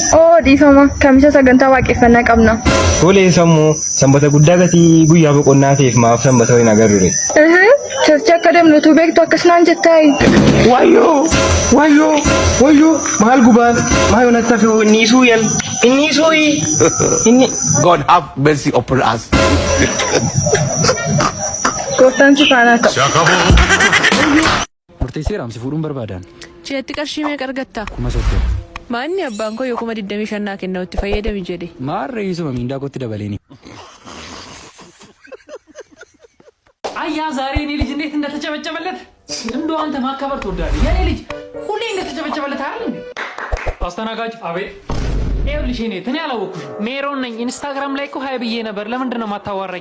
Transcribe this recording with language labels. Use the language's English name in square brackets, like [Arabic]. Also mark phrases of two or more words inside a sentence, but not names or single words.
[Oromo] Oo dhiifama kamisa sagantaa waaqeffannaa qabna. Tole sammoo sanbata guddaa gatii guyyaa boqonnaa ta'eef maaf sanbata hin agarre. Charchi akka deemnutu beektu akkasumaan jettaayi. Wayyoo maal gubaan maayoo natti hafe inni suuyi. [English] God have mercy upon us. [Oromo] Gooftaan si faana ta'u. Murteessee raamsi fuudhuun barbaadan. Jeetti qarshii meeqa argatta? 30. Maanni abbaan koo yoo 25 kenna itti fayyadami jedhe. Maarree isuma miindaa kootti dabaleeni. [Amharic] አያ ዛሬ እኔ ልጅ እንዴት እንደተጨበጨበለት እንደው አንተ ማከበር ትወዳለህ። የኔ ልጅ ሁሌ እንደተጨበጨበለት አይደል እንዴ? አስተናጋጅ አቤት። ይኸውልሽ እኔ ተኔ አላወኩሽ ሜሮን ነኝ። ኢንስታግራም ላይ እኮ ሃይ ብዬ ነበር። ለምንድን ነው ማታዋራኝ?